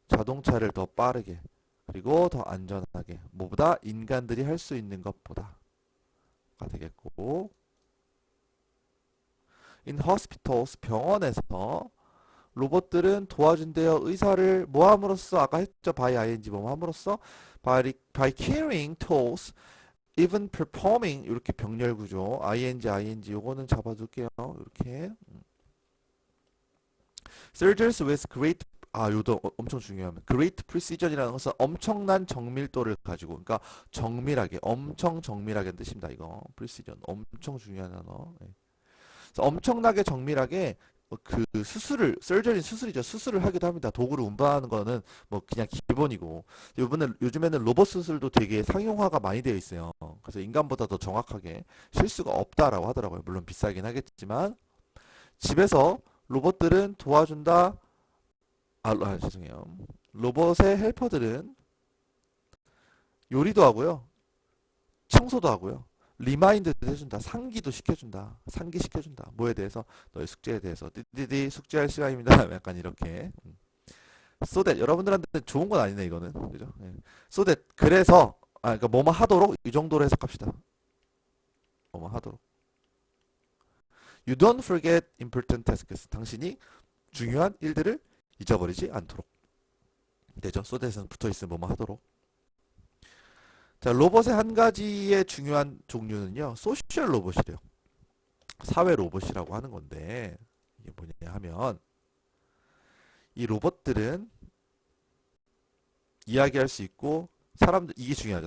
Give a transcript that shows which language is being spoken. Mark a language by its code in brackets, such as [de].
[ko] 자동차를 더 빠르게 그리고 더 안전하게 뭐보다 인간들이 할 수 있는 것보다가 되겠고 [en] In hospitals, [ko] 병원에서 로봇들은 도와준대요. 의사를 모함으로써 아까 했죠. [en] by ing [ko] 모함으로써 [en] by carrying tools, even performing [ko] 이렇게 병렬 구조 [en] ing [ko] 요거는 잡아둘게요. 이렇게 [en] surgeons with great [ko] 요도 엄청 중요합니다. [en] great precision [ko] 이라는 것은 엄청난 정밀도를 가지고 그러니까 정밀하게 엄청 정밀하게 뜻입니다. 이거 precision 엄청 중요한 단어. 그래서 엄청나게 정밀하게 그 수술을 सर्저리 수술이죠. 수술을 하기도 합니다. 도구를 운반하는 거는 뭐 그냥 기본이고 요즘에는 로봇 수술도 되게 상용화가 많이 되어 있어요. 그래서 인간보다 더 정확하게 실수가 없다라고 하더라고요. 물론 비싸긴 하겠지만 집에서 로봇들은 도와준다. 죄송해요. 로봇의 헬퍼들은 요리도 하고요. 청소도 하고요. 리마인드도 해준다. 상기도 시켜준다. 상기시켜준다. 뭐에 대해서? 너의 숙제에 대해서. 띠띠띠 숙제할 시간입니다. 약간 이렇게. So that 여러분들한테 좋은 건 아니네 이거는. 그죠? So that 그래서 그러니까 뭐뭐 하도록 이 정도로 해석합시다. 뭐뭐 하도록. [en] You don't forget important tasks. [ko] 당신이 중요한 일들을 잊어버리지 않도록. 되죠? So that은 붙어있으면 뭐뭐 하도록. 자, 로봇의 한 가지의 중요한 종류는요, 소셜 로봇이래요. 사회 로봇이라고 하는 건데, 이게 뭐냐 하면, 이 로봇들은 이야기할 수 있고, 이게 중요하죠.